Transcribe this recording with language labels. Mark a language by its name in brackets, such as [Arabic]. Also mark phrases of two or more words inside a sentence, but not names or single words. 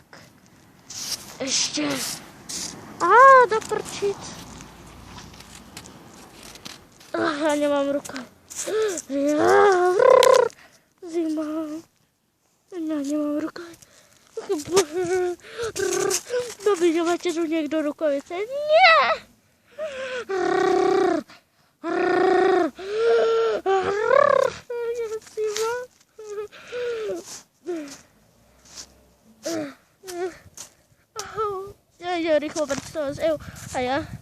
[Slovak] Ešte. Do prčic. Ja nemám ruka. Zima. Ja nemám ruka. [Czech] Máte tu někdo rukavice? Ne! Já rychle představit, a já.